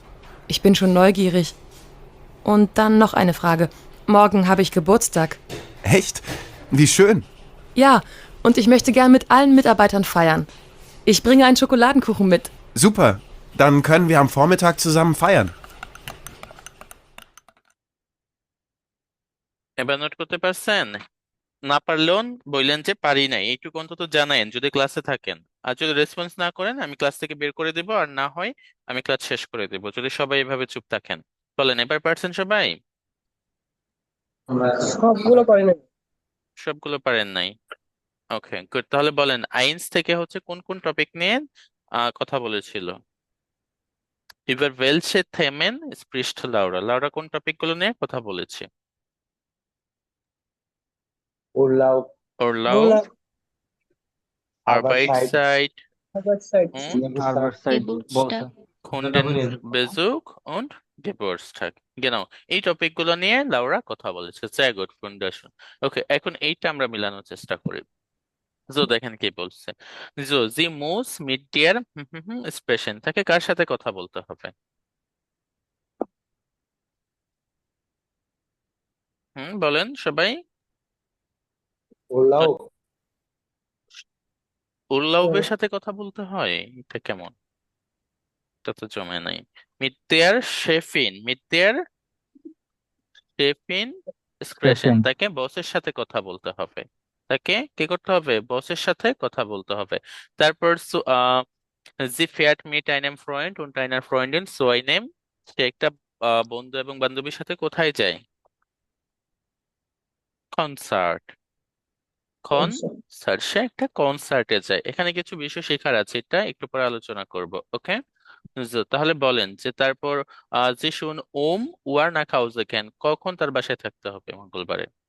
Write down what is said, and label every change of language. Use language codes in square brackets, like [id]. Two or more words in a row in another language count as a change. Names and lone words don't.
[de] Ich bin schon neugierig. Und dann noch eine Frage. Morgen habe ich Geburtstag. Echt? Wie schön. Ja, und ich möchte gern mit allen Mitarbeitern feiern. Ich bringe einen Schokoladenkuchen mit. Super. Dann können wir am Vormittag zusammen feiern. [bn] এবার নোট করতে পারছেন? না পারলেও বললেন যে পারি নাই, এইটুকু অন্তত জানায়েন যদি ক্লাসে থাকেন। আর যদি রেসপন্স না করেন আমি ক্লাস থেকে বের করে দেবো, আর না হয় আমি ক্লাস শেষ করে দেবো যদি সবাই এভাবে চুপ থাকেন। বলেন, এবার পারছেন সবাই? সবগুলো পারি না। সবগুলো পারেন নাই? ওকে, গুড। তাহলে বলেন, আইনস থেকে হচ্ছে কোন কোন টপিক নিয়ে কথা বলেছিল? [de] Über welche Themen spricht Laura? [bn] লাউরা কোন টপিক গুলো নিয়ে কথা বলেছে? [de] Urlaub, Urlaub, Arbeitszeit, Arbeitszeit und [bn] Arbeitszeit বলছে। [de] Kundenbesuch und Geburtstag. Genau, [bn] এই টপিক গুলো নিয়ে লাউরা কথা বলেছে। [de] sehr gut, wunderschön. [bn] ওকে, এখন এইটা আমরা মিলানোর চেষ্টা করি। জো দেখেন কি বলছে। জো, [de] Sie muss mit der sprechen, [bn] তাকে কার সাথে কথা বলতে হবে? বলেন সবাই। Urlaub, উল্লাউবের সাথে কথা বলতে হয়? এটা কেমন? এটা তো জমে নাই। [de] mit der Chefin, mit der Chefin sprechen, [bn] Sprechen। তাকে বসের সাথে কথা বলতে হবে। তাকে কি করতে হবে? বসের সাথে কথা বলতে হবে। তারপর [de] Sie fährt mit einem Freund und einer Freundin so einem [bn] সে একটা বন্ধু এবং বান্ধবীর সাথে কোথায় যায়? কনসার্ট। কনসার্ট, সে একটা কনসার্টে যায়। এখানে কিছু বিষয় শেখার আছে, এটা একটু পরে আলোচনা করব। ওকে, তাহলে বলেন যে তারপর যে [de] schon um Uhr nach Hause [bn] কেন, কখন তার বাসায় থাকতে হবে মঙ্গলবারে?